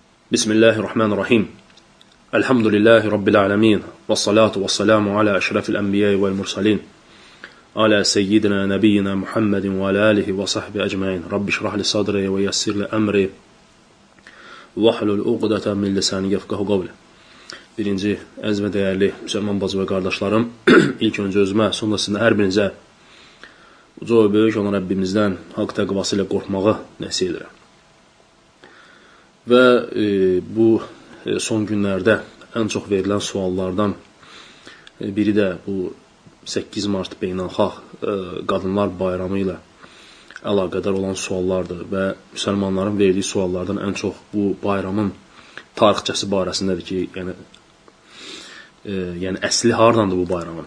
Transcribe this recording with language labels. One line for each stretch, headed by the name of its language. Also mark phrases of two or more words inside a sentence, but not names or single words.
Arabic: بسم الله الرحمن الرحيم. الحمد لله رب العالمين. والصلاة والسلام على أشرف الأنبياء والمرسلين. على سيدنا نبينا محمد وعلى آله وصحبه أجمعين. رب اشرح لي صدري ويسر لي أمري. واحلل عقدة من لساني يفقهوا قولي.
Azerbaijani: Birinci, əziz və dəyərli müsəlman bacı və qardaşlarım, ilk öncə özümə, sonra sizin hər birinizə uca və böyük olan Rəbbimizdən haqq təqvası ilə qorxmağı nəsih edirəm. Və bu son günlərdə ən çox verilən suallardan biri də bu 8 Mart Beynəlxalq Qadınlar Bayramı ilə əlaqədar olan suallardır və müsəlmanların verdiyi suallardan ən çox bu bayramın tarixçəsi barəsindədir ki, yəni əsli hardandır bu bayramın?